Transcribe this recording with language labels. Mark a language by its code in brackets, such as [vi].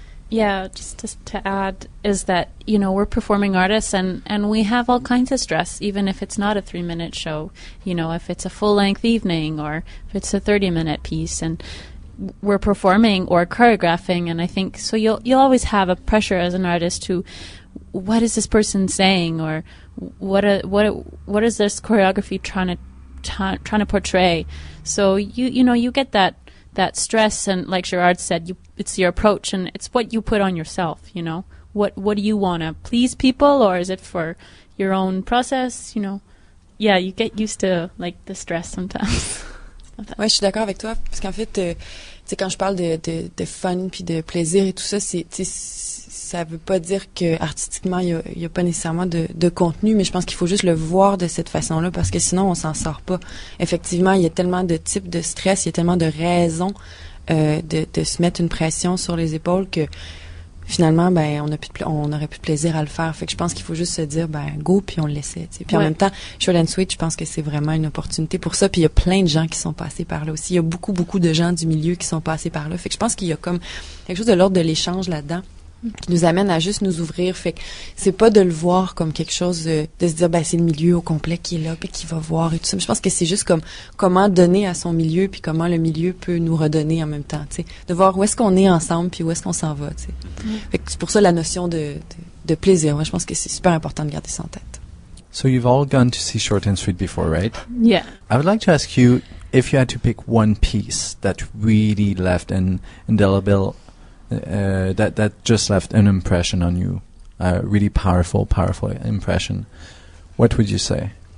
[en] Yeah, just to add is that, you know, we're performing artists and we have all kinds of stress, even if it's not a 3-minute show, you know, if it's a full-length evening or if it's a 30-minute piece, and we're performing or choreographing, and I think so you'll always have a pressure as an artist to, what is this person saying, or what is this choreography trying to portray? So you know, you get that that stress, and like Gerard said, it's your approach, and it's what you put on yourself, you know. What do you want to please people, or is it for your own process, you know? Yeah, you get used to like the stress sometimes. [fr] Ouais, je suis d'accord avec toi, parce qu'en fait, tu sais, quand je parle de fun puis de plaisir et tout ça, ça veut pas dire que artistiquement il y a pas nécessairement de contenu, mais je pense qu'il faut juste le voir de cette façon-là, parce que sinon on s'en sort pas. Effectivement, il y a tellement de types de stress, il y a tellement de raisons de se mettre une pression sur les épaules que finalement, ben, on aurait plus de plaisir à le faire. Fait que je pense qu'il faut juste se dire, ben, go, puis on le laissait, tu sais. Puis en même temps, Short&Sweet, je pense que c'est vraiment une opportunité pour ça. Puis il y a plein de gens qui sont passés par là aussi. Il y a beaucoup, beaucoup de gens du milieu qui sont passés par là. Fait que je pense qu'il y a comme quelque chose de l'ordre de l'échange là-dedans, qui nous amène à juste nous ouvrir. Fait que c'est pas de le voir comme quelque chose de se dire, ben, c'est le milieu au complet qui est là, puis qui va voir et tout ça. Mais je pense que c'est juste comme comment donner à son milieu, puis comment le milieu peut nous redonner en même temps, tu sais. De voir où est-ce qu'on est ensemble, puis où est-ce qu'on s'en va, tu sais. Fait que c'est pour ça la notion de plaisir. Moi, je pense que c'est super important de garder ça en tête. [en] So you've all gone to see Short&Sweet before, right? Yeah. I would like to ask you if you had to pick one piece that really left an indelible that just left an impression on you, a really powerful impression. What would you say?